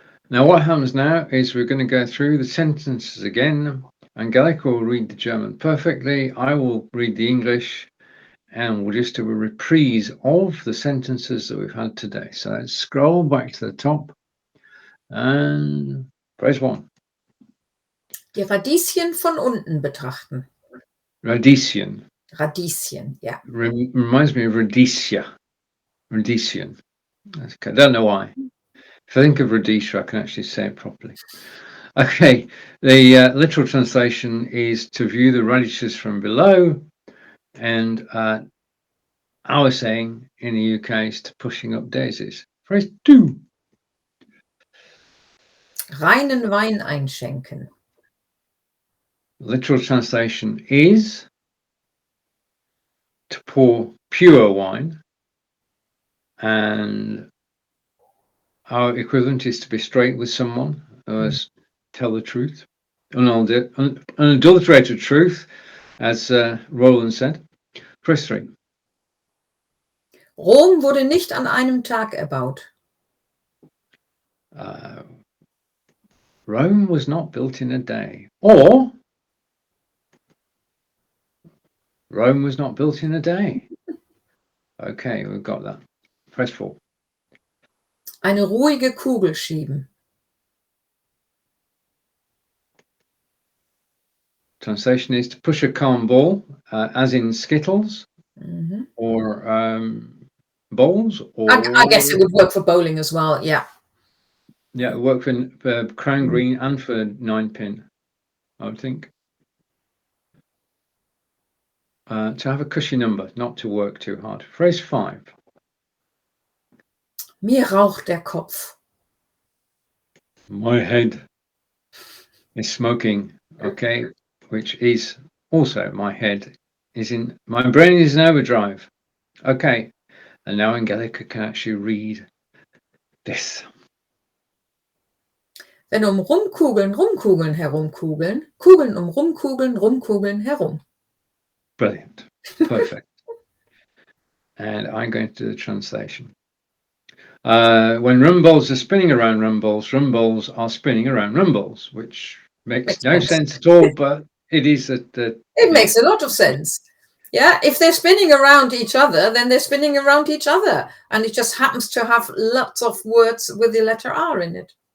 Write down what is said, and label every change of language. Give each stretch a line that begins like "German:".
English: Now what happens now is we're going to go through the sentences again. Angelika will read the German perfectly. I will read the English. And we'll just do a reprise of the sentences that we've had today. So let's scroll back to the top and phrase 1.
German: Die Radieschen von unten betrachten. Radieschen. Radieschen, yeah.
English: Reminds me of Radiesia. Radieschen. Okay, I don't know why. If I think of Radiesia, I can actually say it properly. Okay, the literal translation is to view the radishes from below. And our saying in the UK is to pushing up daisies. Phrase 2.
German: Reinen Wein einschenken.
English: Literal translation is to pour pure wine. And our equivalent is to be straight with someone, tell the truth. Unadulterated truth, as Roland said. Phrase 3.
German: Rom wurde nicht an einem Tag erbaut.
English: Rome was not built in a day. Or Rome was not built in a day. Okay, we've got that. Press 4.
German: Eine ruhige Kugel schieben.
English: Translation is to push a calm ball, as in Skittles, or bowls, or I guess it would work for bowling as well. Yeah. Yeah, it worked for Crown Green and for 9-pin, I would think. To have a cushy number, not to work too hard. Phrase 5.
German: Mir raucht der Kopf.
English: My head is smoking. Okay, which is also my head is in, my brain is in overdrive. Okay, and now Angelika can actually read this.
German: Wenn Rumkugeln Rumkugeln herumkugeln, Kugeln Rumkugeln Rumkugeln herum.
English: Brilliant. Perfect. And I'm going to do the translation. When rumballs are spinning around rumballs are spinning around rumballs, which makes no sense at all, but it is it makes a lot of sense. Yeah, if they're spinning around each other, then they're spinning around each other, and it just happens to have lots of words with the letter R in it.